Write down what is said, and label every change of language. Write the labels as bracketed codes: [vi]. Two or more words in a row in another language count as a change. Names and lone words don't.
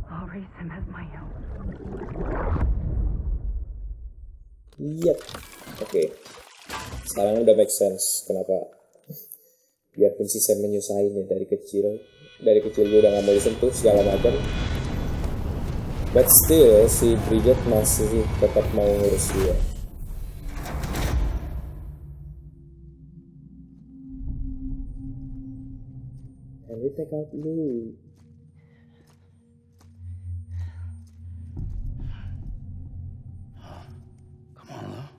[en] embrace him as my own. Yep. [id] Oke. Sekarang udah [en] make sense [id] kenapa biarpun si Sam menyusahin ya dari kecil gue udah gak mau disentuh segala macam, [en] but still [id] si Bridget masih tetap mau ngurus dia. [en] And we take out Lou. Come on, Lou.